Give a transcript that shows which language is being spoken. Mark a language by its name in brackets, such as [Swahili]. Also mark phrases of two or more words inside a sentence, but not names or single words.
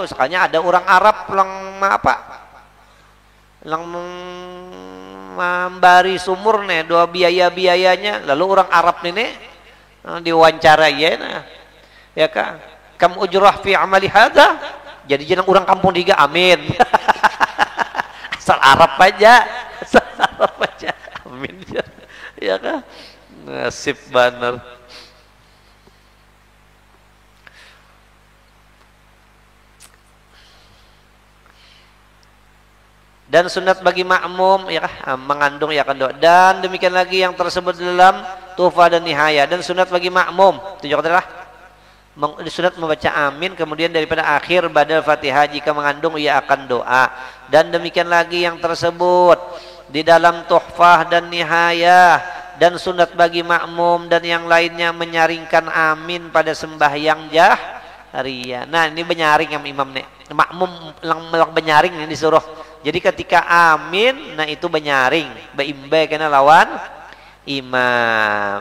[Banjar] Sekalinya ada orang Arab lang membari sumur nih dua biayanya, lalu orang Arab ini diwawancara ya kak, [Arabic] كم أجرة في عملي هذا, [Banjar] jadi jeneng orang kampung diga amin. asal Arab aja amin ya kak, nasib bener. [Malay] Dan sunat bagi makmum ya mengandung ya kan doa. Dan demikian lagi yang tersebut dalam Tuhfah dan Nihaya. Dan sunat bagi makmum itu juga adalah sunat membaca amin kemudian daripada akhir badal Fatihah jika mengandung ia akan doa. Dan demikian lagi yang tersebut di dalam Tuhfah dan Nihaya. Dan sunat bagi makmum dan yang lainnya menyaringkan amin pada sembahyang jahriyah. [Banjar] Nah ini benyaring yang imam nih, makmum lang benyaring ini disuruh. Jadi ketika amin, nah itu benyaring, beimbe kena lawan imam.